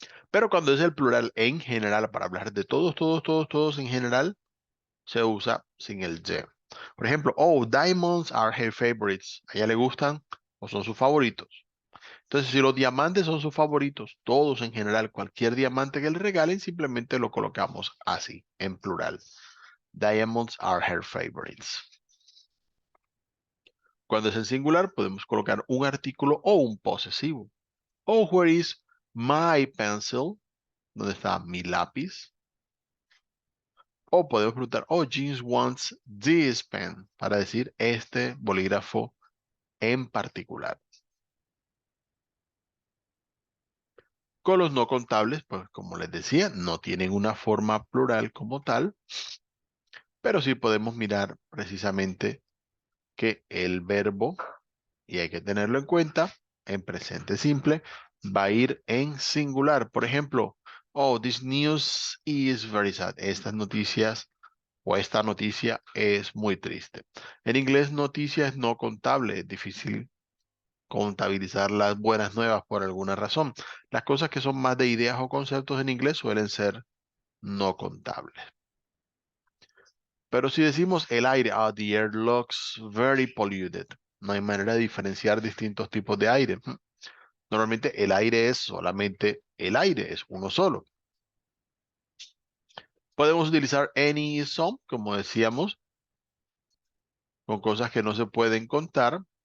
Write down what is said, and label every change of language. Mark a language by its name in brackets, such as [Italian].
[Spanish] Pero cuando es el plural en general, para hablar de todos, todos, todos, todos en general, se usa sin el de. Por ejemplo, oh, [English] diamonds are her favorites. [Spanish] ¿A ella le gustan o son sus favoritos? Entonces, si los diamantes son sus favoritos, todos en general, cualquier diamante que le regalen, simplemente lo colocamos así, en plural. [English] Diamonds are her favorites. [Spanish] Cuando es en singular, podemos colocar un artículo o un posesivo. [English] Oh, where is my pencil? [Spanish] ¿Dónde está mi lápiz? O podemos preguntar, oh, [English] James wants this pen, [Spanish] para decir este bolígrafo en particular. Con los no contables, pues como les decía, no tienen una forma plural como tal, pero sí podemos mirar precisamente que el verbo, y hay que tenerlo en cuenta, en presente simple, va a ir en singular. Por ejemplo, [English] oh, this news is very sad. [Spanish] Estas noticias o esta noticia es muy triste. En inglés, noticia es no contable. Es difícil contabilizar las buenas nuevas por alguna razón. Las cosas que son más de ideas o conceptos en inglés suelen ser no contables. Pero si decimos el aire, [English] the air looks very polluted. [Spanish] No hay manera de diferenciar distintos tipos de aire. Normalmente el aire es solamente el aire, es uno solo. Podemos utilizar any y some, como decíamos, con cosas que no se pueden contar.